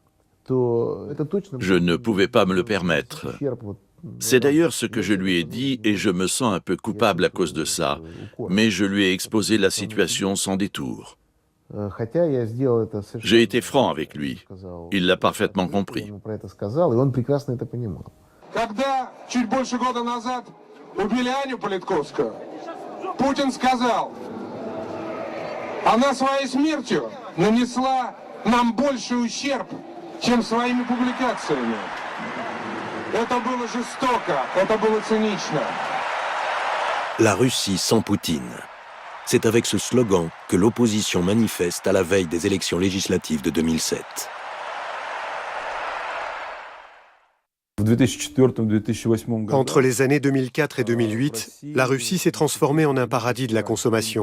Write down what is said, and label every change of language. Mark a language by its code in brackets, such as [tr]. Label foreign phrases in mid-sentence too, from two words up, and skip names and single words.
[fr] Je ne pouvais pas me le permettre. C'est d'ailleurs ce que je lui ai dit et je me sens un peu coupable à cause de ça, mais je lui ai exposé la situation sans détour. J'ai été franc avec lui. Il l'a parfaitement compris. [ru] Когда чуть больше года назад убили Аню Политковскую, Путин сказал, она своей смертью нанесла нам больший ущерб, чем своими публикациями. Это было жестоко, это было цинично. [fr] La Russie sans Poutine. C'est avec ce slogan que l'opposition manifeste à la veille des élections législatives de 2007. Entre les années 2004 et 2008, la Russie s'est transformée en un paradis de la consommation.